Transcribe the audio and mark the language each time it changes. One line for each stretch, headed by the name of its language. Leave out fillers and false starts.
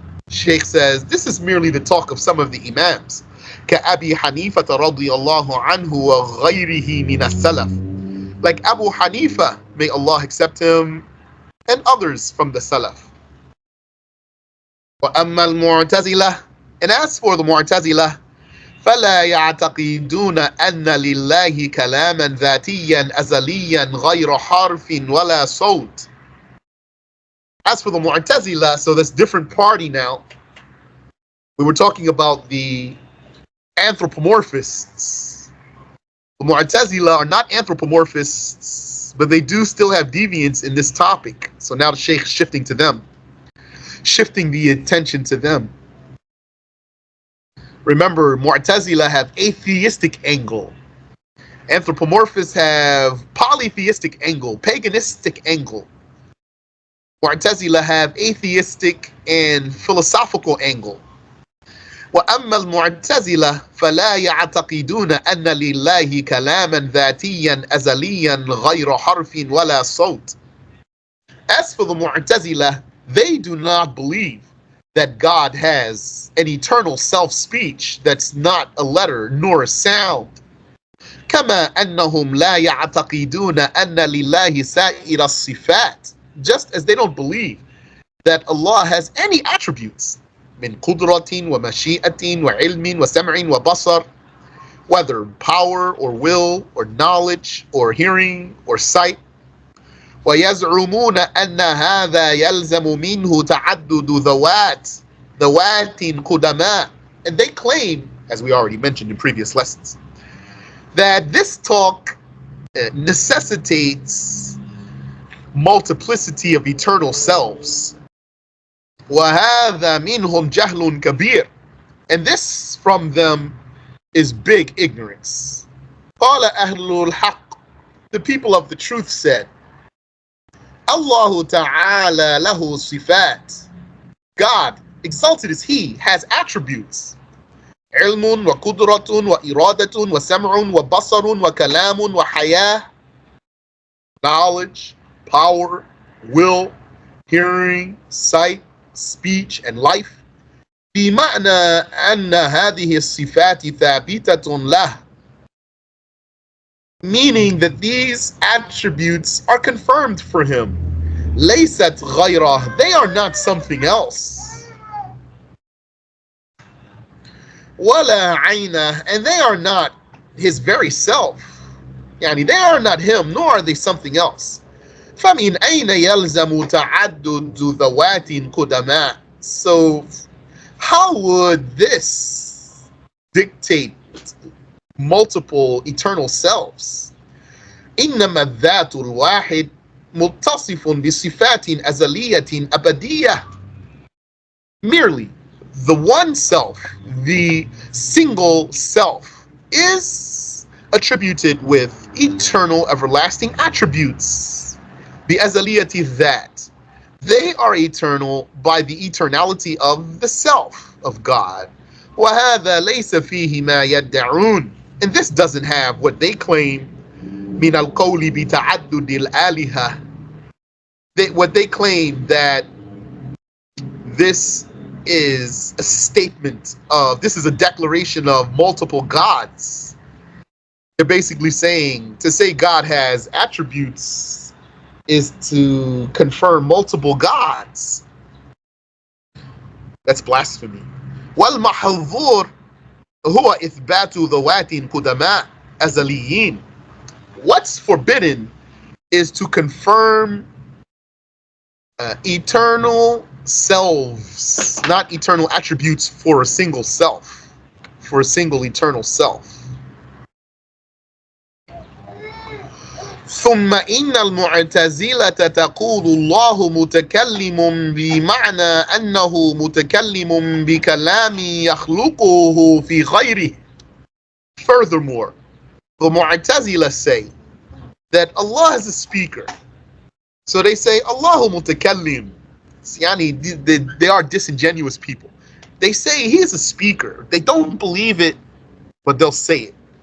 English: Shaykh says this is merely the talk of some of the Imams.
Arabic: كأبي حنيفة رضي الله عنه وغيره من السلف.
English: Like Abu Hanifa, may Allah accept him, and others from the Salaf.
Arabic: وأما المعتزلة,
English: and as for the Mu'tazila,
Arabic: فلا يعتقدون أن لله كلاما ذاتيا أزليا غير حرف ولا صوت.
English: As for the Mu'tazila, so that's different party now. We were talking about the anthropomorphists. The Mu'tazila are not anthropomorphists, but they do still have deviance in this topic. So now the Shaykh is shifting to them, shifting the attention to them. Remember, Mu'tazila have atheistic angle. Anthropomorphists have polytheistic angle, paganistic angle. Mu'tazila have atheistic and philosophical angle.
Arabic: وأما المعتزلة فلا يعتقدون أن لله كلاما ذاتيا أزليا غير حرف ولا صوت.
English: As for the Mu'tazila, they do not believe that God has an eternal self-speech that's not a letter nor a sound.
Arabic: كما أنهم لا يعتقدون أن لله سائر الصفات.
English: Just as they don't believe that Allah has any attributes.
Arabic: من قدرة ومشيئة وعلم وسمع وبصر,
English: whether power or will or knowledge or hearing or sight.
Arabic: ويزعمون أن هذا يلزم منه تعدد ذوات قدماء.
English: And they claim, as we already mentioned in previous lessons, that this talk necessitates multiplicity of eternal selves.
Arabic: وَهَذَا مِنْهُمْ جَهْلٌ كَبِيرٌ.
English: And this from them is big ignorance.
Arabic: قَالَ أَهْلُ الْحَقِّ.
English: The people of the truth said,
Arabic: Allah Ta'ala lahu sifat.
English: God, exalted is He, has attributes.
Arabic: علم وقدرة وإرادة وسمع وبصر وكلام وحياة.
English: Knowledge, power, will, hearing, sight, speech, and life.
Arabic: بمعنى أن هذه الصفات ثابتة له.
English: Meaning that these attributes are confirmed for him.
Arabic: ليست غيره.
English: They are not something else.
Arabic: ولا عينه.
English: And they are not his very self. يعني they are not him, nor are they something else.
Arabic: فمن أين يلزم تعدد ذوات قدماء.
English: So how would this dictate multiple eternal selves?
Arabic: إنما الذات الواحد متصف بصفات أزلية أبدية.
English: Merely the one self, the single self, is attributed with eternal everlasting attributes.
Arabic: بأزلية الذات.
English: They are eternal by the eternality of the self of God.
Arabic: وهذا ليس فيه ما يدعون.
English: And this doesn't have what they claim
Arabic: من القول بتعدد الآلهة.
English: What they claim that this is a statement of, this is a declaration of multiple gods. They're basically saying, to say God has attributes is to confirm multiple gods. That's blasphemy.
Arabic: والمحظور هو إثبات ذوات قدماء أزليين.
English: What's forbidden is to confirm eternal selves, not eternal attributes for a single self, for a single eternal self.
Arabic: ثم إن المعتزلة تقول الله متكلم بمعنى أنه متكلم بكلام يخلقه في غيره.
English: Furthermore, the Mu'tazila say that Allah is a speaker. So they say
Arabic: Allahu mutakallim.
English: Yani, they are disingenuous people. They say He is a speaker. They don't believe it, but they'll say it.